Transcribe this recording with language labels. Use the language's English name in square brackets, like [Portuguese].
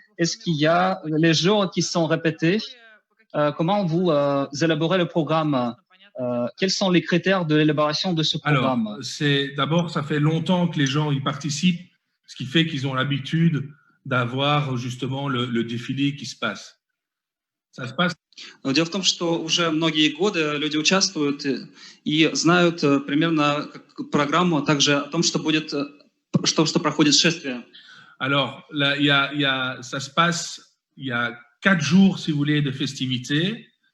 [French] Est-ce qu'il y a les jours qui sont répétés? Comment vous élaborez le programme? Quels sont les critères de l'élaboration de ce programme? Alors, d'abord, ça fait longtemps que les gens y participent, ce qui fait qu'ils ont l'habitude d'avoir justement le défilé qui se passe. Ça se passe. [Russian] Дело в том, что уже многие годы люди участвуют и знают примерно программу, а также о том, что будет, что проходит шествие. [French] Alors, là, ça se passe, il y a 4 jours, si vous voulez, de festivités.